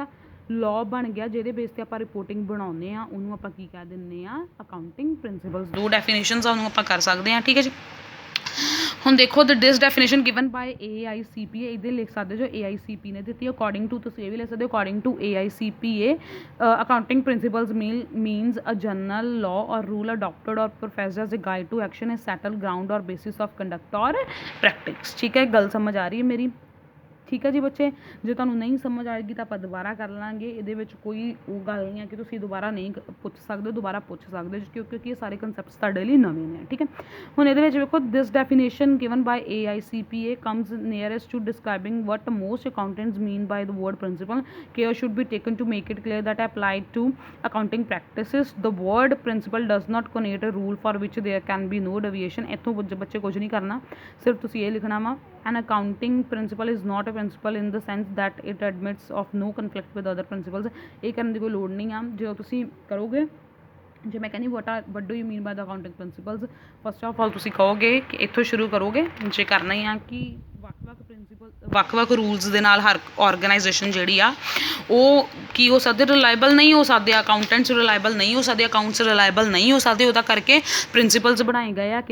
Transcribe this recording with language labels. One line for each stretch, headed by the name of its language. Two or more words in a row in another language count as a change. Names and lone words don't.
Punjabi: ਲਾਅ ਬਣ ਗਿਆ ਜਿਹਦੇ ਬੇਸ 'ਤੇ ਆਪਾਂ ਰਿਪੋਰਟਿੰਗ ਬਣਾਉਂਦੇ ਹਾਂ, ਉਹਨੂੰ ਆਪਾਂ ਕੀ ਕਹਿ ਦਿੰਦੇ ਹਾਂ,
English: accounting principles.
Punjabi: 2 ਡੈਫੀਨੇਸ਼ਨਸ ਆ, ਉਹਨੂੰ ਆਪਾਂ ਕਰ ਸਕਦੇ ਹਾਂ, ਠੀਕ ਹੈ ਜੀ। ਹੁਣ ਦੇਖੋ
English: the this definition given by AICPA,
Punjabi: ਇਹਦੇ ਲਿਖ ਸਕਦੇ ਜੋ AICP ਨੇ ਦਿੱਤੀ।
English: according to,
Punjabi: ਤੁਸੀਂ ਇਹ ਵੀ ਲਿਖ ਸਕਦੇ ਹੋ,
English: according to AICPA accounting principles means a general law or rule adopted or professed as a guide to action, a settled ground or basis of conduct or practice,
Punjabi: ਠੀਕ ਹੈ। ਗੱਲ ਸਮਝ ਆ ਰਹੀ ਹੈ ਮੇਰੀ? ਠੀਕ ਹੈ ਜੀ ਬੱਚੇ। ਜੇ ਤੁਹਾਨੂੰ ਨਹੀਂ ਸਮਝ ਆਏਗੀ ਤਾਂ ਆਪਾਂ ਦੁਬਾਰਾ ਕਰ ਲਾਂਗੇ, ਇਹਦੇ ਵਿੱਚ ਕੋਈ ਉਹ ਗੱਲ ਨਹੀਂ ਹੈ ਕਿ ਤੁਸੀਂ ਦੁਬਾਰਾ ਨਹੀਂ ਪੁੱਛ ਸਕਦੇ, ਦੁਬਾਰਾ ਪੁੱਛ ਸਕਦੇ ਕਿਉਂਕਿ ਇਹ ਸਾਰੇ ਕਨਸੈਪਟਸ ਤੁਹਾਡੇ ਲਈ ਨਵੇਂ ਨੇ। ਠੀਕ ਹੈ, ਹੁਣ ਇਹਦੇ ਵਿੱਚ ਵੇਖੋ,
English: this definition given by AICPA comes nearest to describing what most accountants mean by the word principle, care should be taken to make it clear that applied to accounting practices. The word principle does not connote a rule for which there can be no deviation.
Punjabi: ਇੱਥੋਂ ਬੱਚੇ ਕੁਝ ਨਹੀਂ ਕਰਨਾ, ਸਿਰਫ ਤੁਸੀਂ ਇਹ ਲਿਖਣਾ ਵਾ,
English: an accounting principle is not a principle in the sense that it admits of no conflict with other principles.
Punjabi: ਇਹ ਕਰਨ ਦੀ ਕੋਈ ਲੋੜ ਨਹੀਂ ਆ। ਜਦੋਂ ਤੁਸੀਂ ਕਰੋਗੇ, ਜੇ ਮੈਂ ਕਹਿੰਦੀ
English: what do you mean by the accounting principles, first of all
Punjabi: ਤੁਸੀਂ ਕਹੋਗੇ ਕਿ ਇੱਥੋਂ ਸ਼ੁਰੂ ਕਰੋਗੇ, ਜੇ ਕਰਨਾ ਹੀ ਆ ਕਿ ਵੱਖ-ਵੱਖ ਰੂਲਸ ਦੇ ਨਾਲ ਹਰ ਔਰਗਨਾਈਜੇਸ਼ਨ ਜਿਹੜੀ ਆ ਉਹ ਕੀ ਹੋ ਸਕਦੇ, ਰਿਲਾਇਬਲ ਨਹੀਂ ਹੋ ਸਕਦੇ, ਅਕਾਊਂਟੈਂਟਸ ਰਿਲਾਇਬਲ ਨਹੀਂ ਹੋ ਸਕਦੇ, ਅਕਾਊਂਟਸ ਰਿਲਾਇਬਲ ਨਹੀਂ ਹੋ ਸਕਦੇ, ਉਹਦਾ ਕਰਕੇ ਪ੍ਰਿੰਸੀਪਲਸ ਬਣਾਏ ਗਏ ਆ।